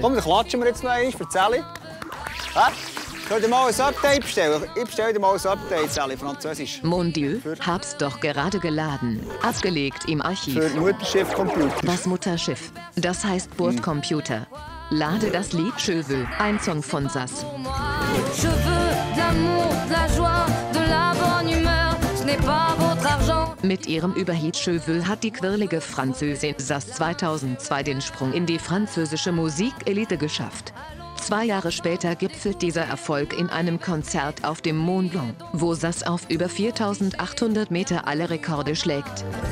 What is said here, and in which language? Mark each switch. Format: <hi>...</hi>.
<de>Komm, dann klatschen wir jetzt noch einmal für die Sally. Hä? Soll ich dir mal ein Update bestellen? Ich bestelle dir mal ein Update, Sally, Französisch.</de> <fr>Mon Dieu,</fr> <de>hab's doch gerade geladen. Abgelegt im Archiv. Für Mutterschiff-Computer. Was Mutterschiff? Das heißt Bordcomputer. Lade das Lied Cheveux, ein Song von Sass.</de> <fr>Je veux de l'amour, de la joie, de la bonne humeur. Ce n'est pas votre argent.</fr> <de>Mit ihrem Überhit Cheveux hat die quirlige Französin Sass 2002 den Sprung in die französische Musikelite geschafft. 2 Jahre später gipfelt dieser Erfolg in einem Konzert auf dem Mont Blanc, wo Sass auf über 4800 Meter alle Rekorde schlägt.</de>